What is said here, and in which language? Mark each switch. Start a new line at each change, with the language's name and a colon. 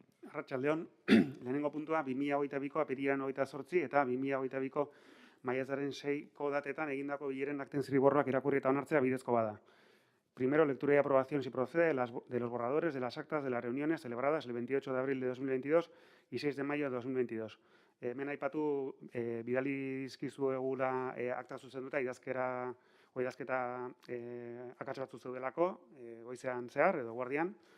Basque: Arratsaldeon, lehenengo puntua 2022ko apirilean 28 eta 2022ko maiatzaren 6ko datetan egindako bileren akten zirriborroak irakurri eta onartzea bidezko bada.
Spanish: Primero, lectura y aprobación, si procede, de los borradores de las actas de las reuniones celebradas el 28 de abril de 2022 y 6 de mayo de 2022.
Basque: Hemen aipatu bidali dizkizuegula akta zuzenduta idazketa akats batzu zeudelako goizean zehar edo guardian.